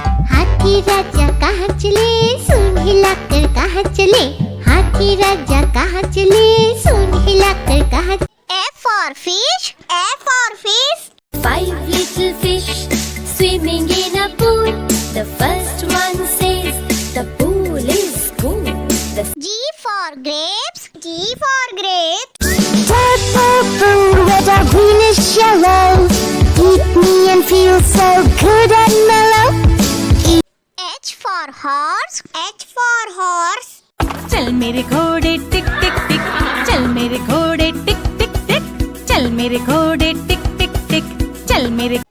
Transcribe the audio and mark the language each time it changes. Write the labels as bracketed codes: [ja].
[hi] हाथी राजा कहाँ चले सूंड हिलाकर कहाँ चले हाथी राजा कहाँ चले सूंड हिलाकर कहाँ [en] F for fish. F for fish. 5 little fish swimming in a pool. The first one says the pool is cool. G for grapes. G for grapes. Purple, blue, red or greenish yellow eat me and feel so good and mellow H for horse. H for horse. [hi] चल मेरे घोड़े टिक टिक टिक चल मेरे घोड़े टिक टिक टिक चल मेरे घोड़े टिक टिक टिक चल मेरे